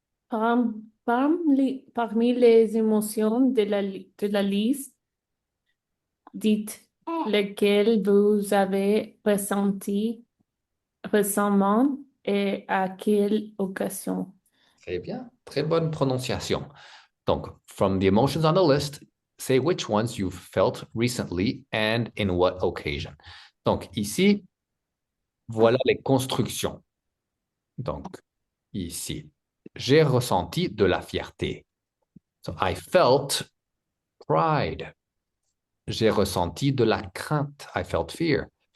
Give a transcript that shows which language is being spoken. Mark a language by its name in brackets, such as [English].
[French] Parmi les émotions de la liste, dites lesquelles vous avez ressenti récemment et à quelle occasion. Très bien. Très bonne prononciation. [English] Donc, from the emotions on the list, say which ones you've felt recently and in what occasion. [French] Donc, ici, voilà les constructions. Donc, ici, j'ai ressenti de la fierté. [English] So, I felt pride. [French] J'ai ressenti de la crainte. [English] I felt fear.